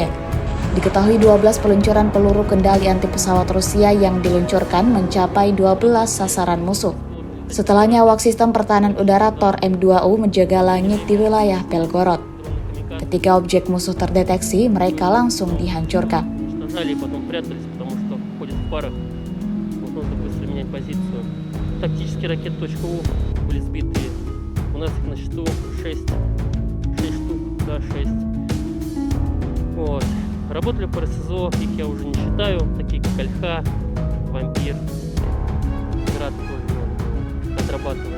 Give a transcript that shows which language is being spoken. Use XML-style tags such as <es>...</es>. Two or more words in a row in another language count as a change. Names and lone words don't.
<id>Diketahui 12 peluncuran peluru kendali anti pesawat Rusia yang diluncurkan mencapai 12 sasaran musuh. Setelahnya awak sistem pertahanan udara Tor M2U menjaga langit di wilayah Belgorod. Ketika objek musuh terdeteksi, mereka langsung dihancurkan.</id> <ru>Менять позицию. Тактические ракеты .У были сбиты. У нас их на счету 6 штук, да, 6. Вот. Работали по РСЗО, их я уже не считаю, такие как Ольха, Вампир, Град тоже отрабатываем.</ru>